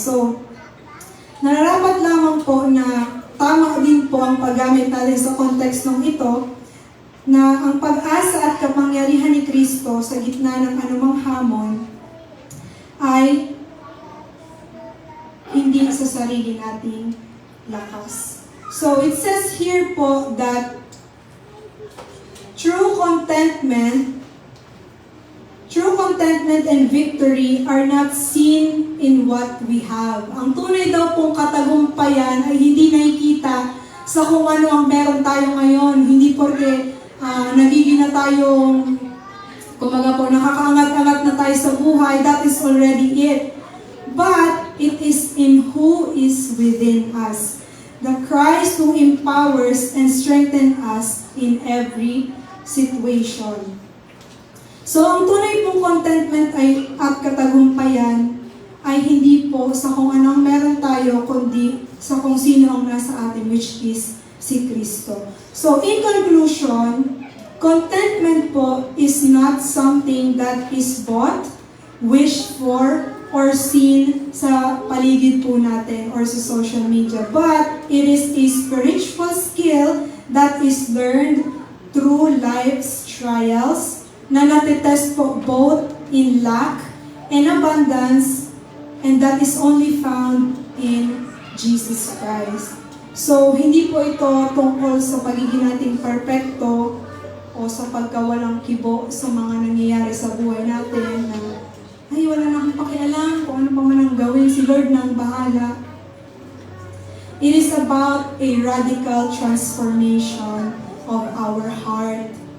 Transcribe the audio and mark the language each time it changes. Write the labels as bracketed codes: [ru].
[tl] So, nararapat lamang po na tama din po ang paggamit natin sa kontekstong ito na ang pag-asa at kapangyarihan ni Kristo sa gitna ng anumang hamon ay hindi sa sarili nating lakas. [en] So, it says here po that true contentment and victory are not seen in what we have. [tl] Ang tunay daw pong katagumpayan ay hindi nakikita sa kung ano ang meron tayo ngayon. Hindi porque nagiging na tayong, kumaga po, nakakaangat-angat na tayo sa buhay, that is already it. [en] But it is in who is within us. The Christ who empowers and strengthens us in every situation. [tl] So, ang tunay pong contentment at katagumpayan ay hindi po sa kung anong meron tayo, kundi sa kung sino ang nasa atin, which is si Kristo. [en] So, in conclusion, contentment po is not something that is bought, wished for, or seen sa paligid po natin or sa social media. But it is a spiritual skill that is learned through life's trials na natitest po both in lack and abundance, and that is only found in Jesus Christ. [tl] So, hindi po ito tungkol sa pagiging nating perpekto o sa pagkawalang kibo sa mga nangyayari sa buhay natin na ay, wala na akong pakialam kung ano pa man ang gawin, si Lord na ang bahala. [en] It is about a radical transformation of our heart.